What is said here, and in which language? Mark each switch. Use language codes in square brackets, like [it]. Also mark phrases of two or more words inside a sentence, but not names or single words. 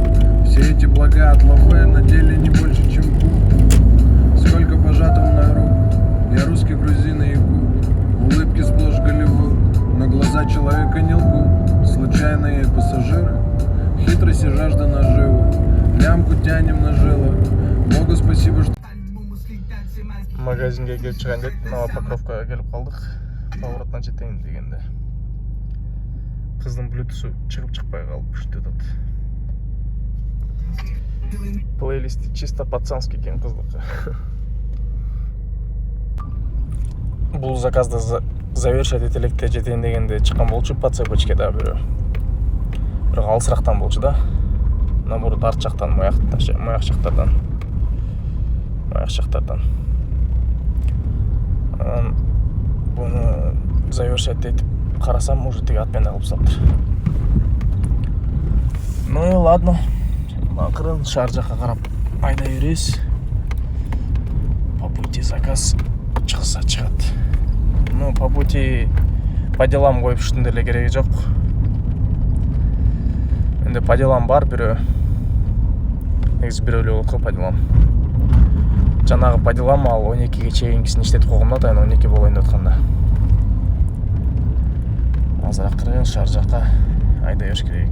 [ru] Все эти блага от лавы на деле не больше, чем пух. Сколько пожато мной рук. Я русский, грузин и якут. Улыбки сплошь Голливуд, но глаза человека не лгут. Случайные пассажиры, хитрость и жажда наживы. Лямку тянем на жилах. Богу спасибо, что... [ky] Магазинге келип чыгайын деп, Новопокровкага келип калдык. Поворотна жетейин дегенде. Кыздын блютусу чыгып чыкпай калып ушинтип атат. Плейлисти [ru] чисто пацанский [ky] экен кыздыкы. Бул заказды завершать этелекте жетейин дегенде чыккан болчу [ru] по цепочке [ky] да бирөө. Бирок алысырактан болчу да. Наоборот арт жактан, маяк жактардан. Буну завершать этип карасам, уже тиги отмена кылып салыптыр. [ru] Ну и ладно. [ky] Акырын шаар жакка карап айдай беребиз. [ru] По пути [ky] заказ чыкса чыгат. [ru] Ну, по пути по делам [ky] коюп уштун деле кереги жок. Энди [ru] по делам [ky] бар бирөө. Негизи бирөө эле болот го [ru] по делам. [ky] Жанагы [ru] по делам [ky] ал 12ге чейинкисин иштетип койгом да, атайын 12 болоюн деп атканда. Азыр акырын шаар жакка айдай бериш керек.